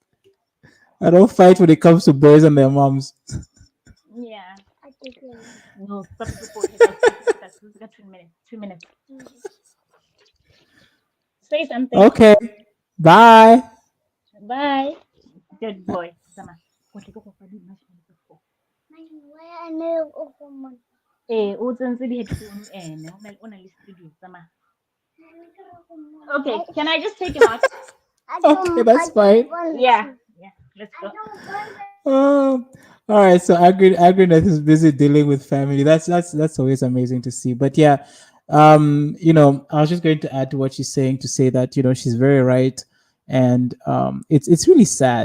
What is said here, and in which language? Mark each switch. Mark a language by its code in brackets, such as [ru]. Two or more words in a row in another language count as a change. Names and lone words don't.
[en] I don't fight when it comes to boys and their moms. Yeah. No, stop it before it takes us. We got 2 minutes. 2 minutes. Say something. Okay. Bye. Bye. Good boy. [tn] Sama. O tsentse di-headphone ene o na le studio sama. [en] Okay, can I just take him out? Okay, that's fine. Yeah, yeah, let's go. Um, all right. So Agrinet is busy dealing with family. That's always amazing to see. But yeah, I was just going to add to what she's saying to say that she's very right, and it's really sad.